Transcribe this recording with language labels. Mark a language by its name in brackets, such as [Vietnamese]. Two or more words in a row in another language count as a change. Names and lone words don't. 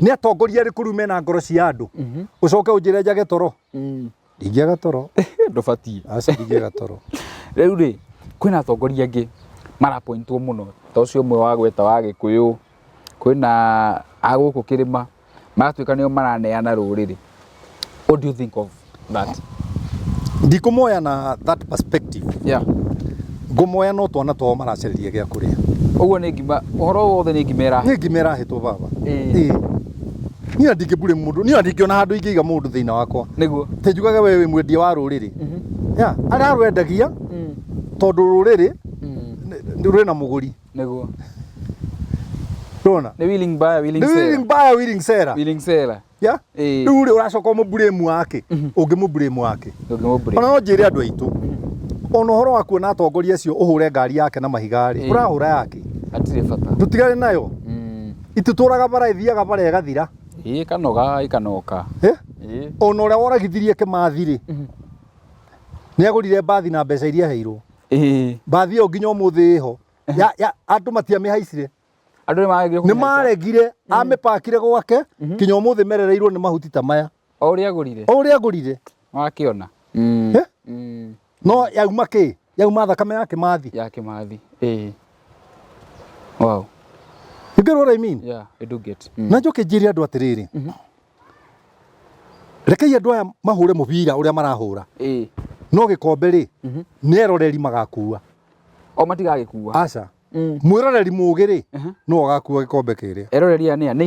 [Kikuyu] nĩ atongoria arĩkũ rĩu mena ngoro cia andũ ũcoke ũnjĩre njage toro ndingĩaga toro ndũbatiĩ aca ndingĩaga toro rĩu rĩ kwĩna atongoria angĩ marapointwo mũno ta ũcio ũmwe wa gweta wa Gĩkũyũ kwĩna agũkũ kĩrĩma magatuĩka nĩo maraneana rũrĩrĩ [English] what do you think of that [Kikuyu] ndikũmoya na [English] that perspective [Kikuyu] ngũmoya no twana twao maracereria gĩa kũrĩa ũguo nĩ ngima ũhoro wothe nĩ ngima ĩrahe nĩ ngima ĩrahetwo baba niĩ ndingĩbure mũndũ niĩ ndingĩona handũ ingĩiga mũndũ thĩinĩ wakwa nĩguo te njugaga we wĩ mwendia wa rũrĩrĩ arĩa rwendagia tondũ rũrĩrĩ rwĩ na mũgũri nĩguo rona nĩ [English] willing buyer willing seller [Kikuyu] rĩu rĩ ũracoka mũburĩmu wake ũngĩmũburĩmu wake ona no njĩre andũ aitũ ona ũhoro wa kuona atongoria acio ũhũre ngari yake na mahiga rĩ ũrahũra yake hatirĩ bata tũtigane nayo itũtũraga bara ithiaga bara ĩgathira kanoga ikanoka ona ũrĩa woragithirie Kĩmathi rĩ nĩ agũrire mbathi na mbeca iria heirwo mbathi ĩyo nginya ũmũthĩ ĩho andũ matiamĩhaicire nĩ maregire amĩpakire gwake kinya ũmũthĩ merereirwo nĩ mahuti ta maya o ũrĩa agũrire wakĩona no yauma kĩ yauma thakame ya Kĩmathi wow [English] you get what I mean I do get [Kikuyu] na njoke njĩre andũ atĩrĩrĩ rekei andũ aya mahũre mũbira ũrĩa marahũra no gĩkombe rĩ nĩ eroreri magakua o matigagĩkua aca mwĩroreri mũgĩ rĩ no agakua gĩkombe kĩrĩa eroreri aya nĩ